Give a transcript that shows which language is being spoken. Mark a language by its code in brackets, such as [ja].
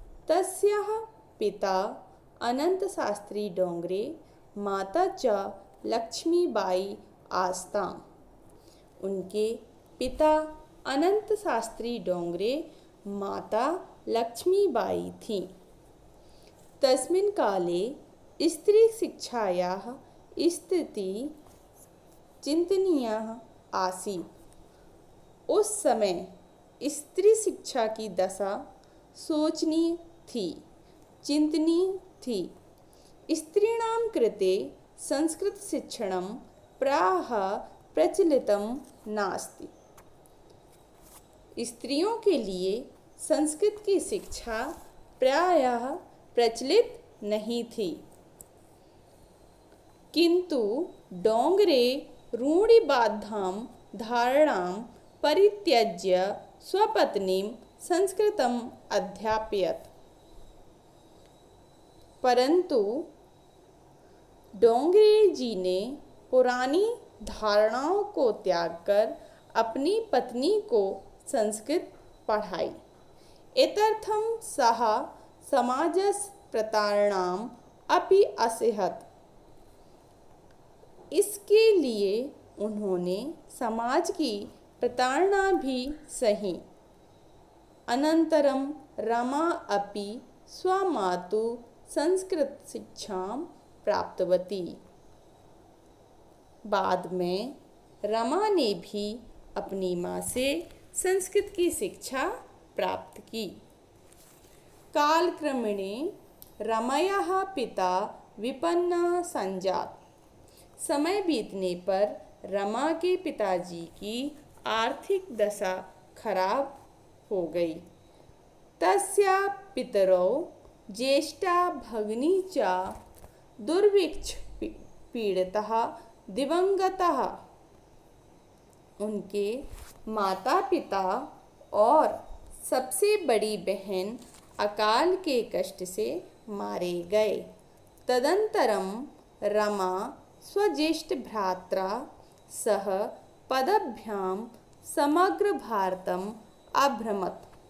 [sa] तस्याः पिता अनंत शास्त्री डोंगरे, माता च लक्ष्मीबाई आस्ताम। [hi] उनके पिता अनंत शास्त्री डोंगरे, माता लक्ष्मीबाई थीं। [sa] तस्मिन् काले स्त्री शिक्षायाः स्थिति चिंतनीय आसीत्। [hi] उस समय स्त्री शिक्षा की दशा सोचनीय थी, चिंतनीय थी। [sa] स्त्रीणां कृते संस्कृत शिक्षणं प्रायः प्रचलितं नास्ति। [hi] स्त्रियों के लिए संस्कृत की शिक्षा प्रायः प्रचलित नहीं थी, [sa] किंतु डोंगरे रूढ़िबद्धां धारणां परित्यज्य स्वपत्नीं संस्कृतम् अध्यापयत्। [hi] परंतु डोंगरे जी ने पुरानी धारणाओं को त्याग कर अपनी पत्नी को संस्कृत पढ़ाई। [sa] एतर्थं सः समाजस्य प्रतारणाम् अपि असहत्। [hi] इसके लिए उन्होंने समाज की प्रताड़ना भी सही। [sa] अनंतरम रमा अपि स्वमातु संस्कृत शिक्षां प्राप्तवती। [hi] बाद में रमा ने भी अपनी माँ से संस्कृत की शिक्षा प्राप्त की। [sa] कालक्रमेणे रमायाः पिता विपन्नः संजात। [hi] समय बीतने पर रमा के पिताजी की आर्थिक दशा खराब हो गई। [sa] तस्या पितरौ ज्येष्ठा भगिनी च दुर्भिक्ष पीड़ितः दिवंगतः। [hi] उनके माता पिता और सबसे बड़ी बहन अकाल के कष्ट से मारे गए। [sa] तदंतरम रमा स्वज्येष्ठ भ्रात्रा सह पदभ्यां समग्र भारतम अभ्रमत।